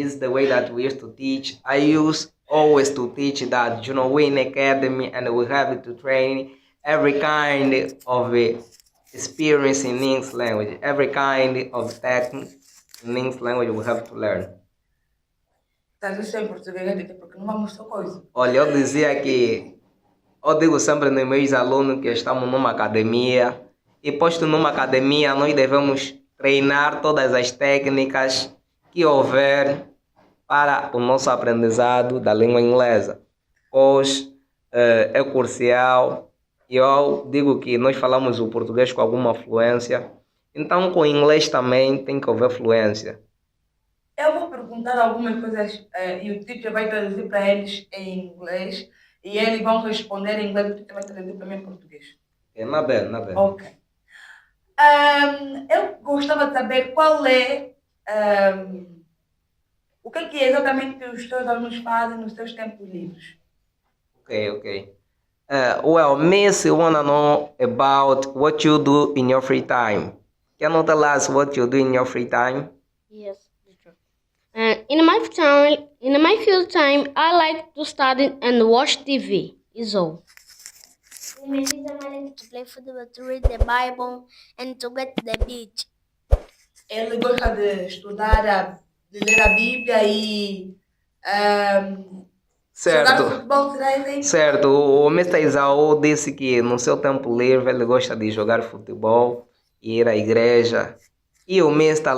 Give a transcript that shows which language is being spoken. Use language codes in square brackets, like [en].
[en] This is the way that we used to teach. I used always to teach that, we're in academy and we have to train every kind of experience in English language. Every kind of technique in English language we have to learn. [pt] Estás a ser em português, teacher, porque não vamos só coisa. Olha, eu dizia que eu digo sempre nos meus alunos que estamos numa academia e posto numa academia nós devemos treinar todas as técnicas que houver para o nosso aprendizado da língua inglesa, pois é crucial. E eu digo que nós falamos o português com alguma fluência, então com o inglês também tem que haver fluência. Eu vou perguntar algumas coisas e o teacher vai traduzir para eles em inglês e eles vão responder em inglês e o teacher vai traduzir para mim em português. Na bem. Ok. Eu gostava de saber qual é O que é exatamente que os teus alunos fazem nos seus tempos livres? [en] Okay. Well, Miss, you wanna know about what you do in your free time. Can you tell us what you do in your free time? Yes, teacher. And in my free time, I like to study and watch TV. Is all. In my free time, I like to play football, to read the Bible, and to go to the beach. [pt] Ele gosta de estudar, de ler a Bíblia e jogar Certo. futebol, será isso? Certo, o Mr. Isaú disse que no seu tempo livre ele gosta de jogar futebol e ir à igreja. E o Mr.